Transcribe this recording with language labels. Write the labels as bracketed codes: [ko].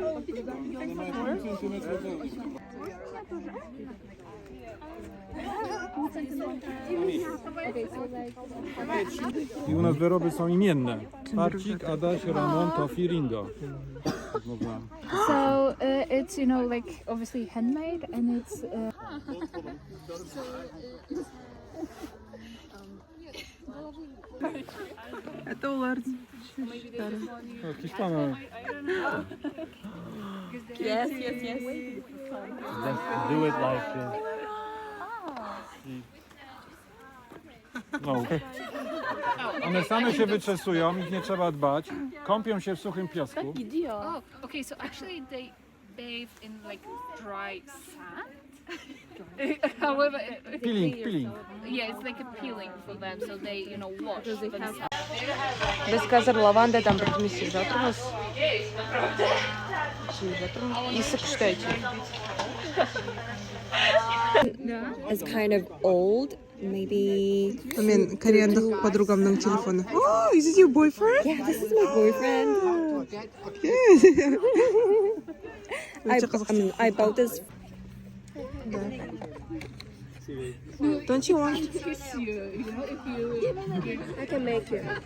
[pl] One mają 5 centymetrów I u nas wyroby są imienne. Parcik, Adaś, Ramon, Tofi, Ringo. [en] So it's, you know, like obviously handmade, and it's [ru] Это [kk] олардың. [pl] Hiszpana. [en] Yes. Just do it like this. No. [pl] One same się wyczesują, ich nie trzeba dbać. Kąpią się w suchym piasku. [en] oh, okay. So actually, they bathe in like dry sand. However, Peeling. yeah, it's like a peeling for them, so they, you know, wash themselves. [kk] Biz қазір лавандадан бірдеме істеп жатырмыз. Иісі күшті әйтеуір. [en] It's kind of old, maybe. [kk] Мен кореяндық подругамның телефоны. [en] Oh, is it your boyfriend? Yeah, this is my boyfriend. I bought this. Don't you want? I can make it.